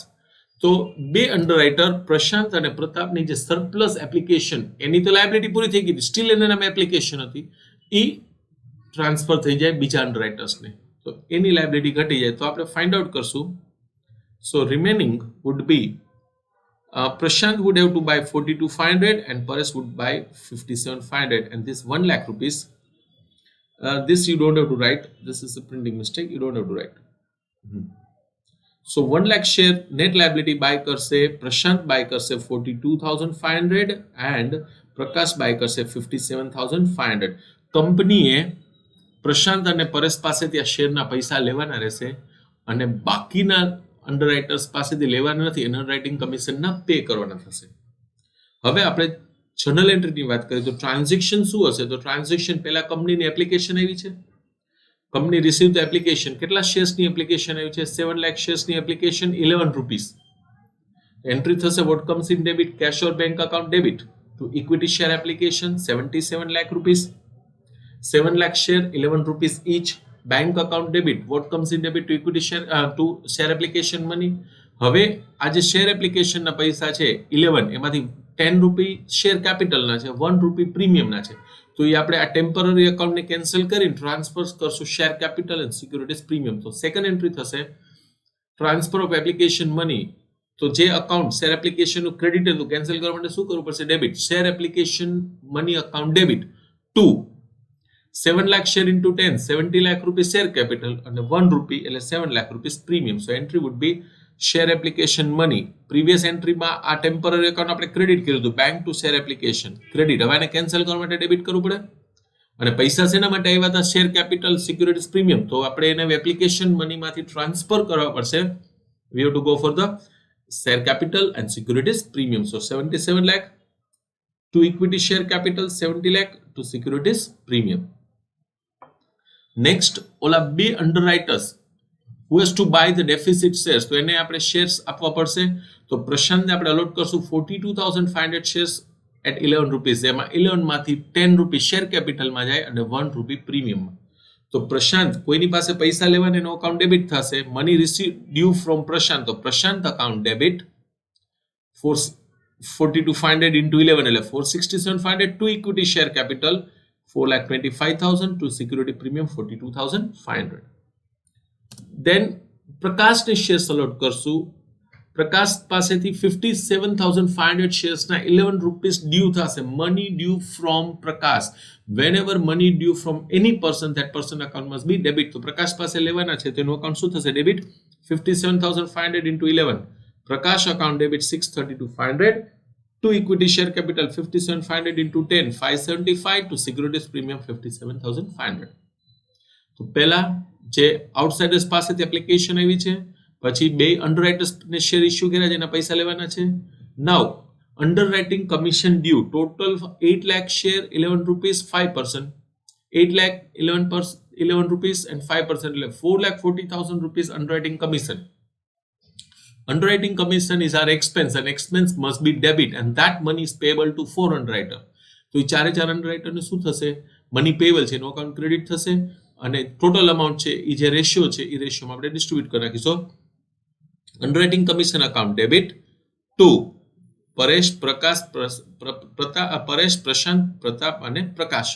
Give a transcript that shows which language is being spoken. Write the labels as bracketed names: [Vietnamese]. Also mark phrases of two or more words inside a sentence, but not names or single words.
[Gujarati] તો બે અંડરરાઇટર પ્રશાંત અને પ્રતાપની જે [English] surplus application, [Gujarati] એની તો લાયબિલિટી પૂરી થઈ ગઈ, સ્ટીલ એના નામે એપ્લિકેશન હતી, એ ટ્રાન્સફર થઈ જાય બીજા અંડરરાઇટર્સને, તો એની લાયબિલિટી ઘટી જાય. તો આપણે [English] find out [Gujarati] કરશું. [English] So remaining would be Prashant would have to buy 42,500 and Paresh would buy 57,500, and this 1 lakh rupees, this you don't have to write, this is a printing mistake, you don't have to write. So 1 lakh share net liability buy કરશે, પ્રશાંત buy કરશે 42,500 and પ્રકાશ buy કરશે 57,500. [Gujarati] કંપનીએ પ્રશાંત અને પરેશ પાસેથી આ શેરના પૈસા લેવાના રહેશે અને બાકીના અંડરરાઇટર્સ પાસેથી લેવાના નથી, [English] underwriting commission [Gujarati] પે કરવાના થશે. હવે આપણે [English] journal entry [Gujarati] વાત કરીએ તો ટ્રાન્ઝેક્શન શું હશે? તો ટ્રાન્ઝેક્શન પહેલા કંપનીની એપ્લિકેશન આવી છે, [English] company receive the application. [Gujarati] કેટલા [English] shares application [Gujarati] આવી છે? 7 લાખ શેર્સની એપ્લિકેશન, 11 રૂપીસ. [English] એન્ટ્રી થશે what comes in debit, cash or bank account debit to equity share application 77 lakh rupees. 7 lakh share, 11 rupees each. Bank account debit, what comes in debit to equity share to share application money. [Gujarati] હવે આ જે [English] share application [Gujarati] પૈસા છે 11, એમાંથી 10 રૂપી [English] share capital [Gujarati] છે, 1 રૂપી પ્રીમિયમના છે. તો એ આપણે આ [English] temporary account [Gujarati] કેન્સલ કરીને ટ્રાન્સફર કરશું [English] share capital and securities premium. [Gujarati] તો [English] second entry [Gujarati] થશે [English] transfer of application money. [Gujarati] તો જે [English] account share application credit [Gujarati] હતું કેન્સલ કરવા માટે શું કરવું પડશે? [English] Debit. Share application money account debit to 7 lakh share into 10, 70 lakh rupees share capital and 1 rupee, એટલે 7 lakh rupees premium. So entry would be share application money. Previous entry [Gujarati] માં આ [English] temporary account [Gujarati] આપણે ક્રેડિટ કર્યું હતું, [English] bank to share application credit. [Gujarati] હવે આને કેન્સલ કરવા માટે ડેબિટ કરવું પડે. અને પૈસા શેના માટે આવ્યા હતા? [English] share capital securities premium. [Gujarati] તો આપણે એને [English] application money [Gujarati] ટ્રાન્સફર કરવા પડશે. [English] We have to go for the share capital and securities premium. So 77 lakh to equity share capital, 70 lakh to securities premium. [Gujarati] નેક્સ્ટ ઓલા બે [English] underwriters who has to buy the deficit shares, [Gujarati] તો એને આપણે શેર્સ આપવા પડશે. તો પ્રશાંતને આપણે અલોટ કરશું 42,500 [English] shares at 11 rupees. [Gujarati] એમાં 11 માંથી 10 રૂપી [English] share capital [Gujarati] જાય અને 1 રૂપી પ્રીમિયમમાં. તો પ્રશાંત કોઈની પાસે પૈસા લેવાને એનો અકાઉન્ટ ડેબિટ થશે. [English] money receive due from Prashant, તો Prashant account debit 42,500 into 11 એટલે 467,500 to equity share capital 4,25,000 to security premium 42,500. [Gujarati] Then પ્રકાશને શેર્સ અલોટ કરશું. પ્રકાશ પાસેથી 57,500 શેર્સના 11 રૂપીસ ડ્યુ થશે. [English] money due from Prakash. Whenever money due from any person, that person account must be debit. [Gujarati] તો પ્રકાશ પાસે લેવાના છે તેનું અકાઉન્ટ શું થશે? [English] ડેબિટ 57,500 into 11. Prakash account debit 632,500 to equity share capital 57,500 into 10, 575 to securities premium 57,500. [Gujarati] તો પહેલા જે આઉટસાઇડર્સ પાસેથી એપ્લિકેશન આવી છે, પછી બે અંડરરાઇટર્સને [English] share issue [Gujarati] કર્યા જેના પૈસા લેવાના છે. [English] now underwriting commission due total 8 lakh share 11 rupees 5%, 8 lakh 11 રૂપીસ and 5% એટલે 4,40,000 rupees underwriting commission. Underwriting commission is our expense and expense must be debit and that money is payable to 4 underwriter. [Gujarati] તો એ ચારે ચાર અંડરરાઇટર ને શું થશે? [English] money payable [Gujarati] છે એનો અકાઉન્ટ ક્રેડિટ થશે અને [English] total amount [Gujarati] છે એ જે રેશિયો છે એ રેશિયોમાં આપણે ડિસ્ટ્રીબ્યુટ કરી નાખીશું. [English] underwriting commission account debit to [Gujarati] પરેશ, પ્રકાશ, પરેશ, પ્રશાંત, પ્રતાપ અને પ્રકાશ.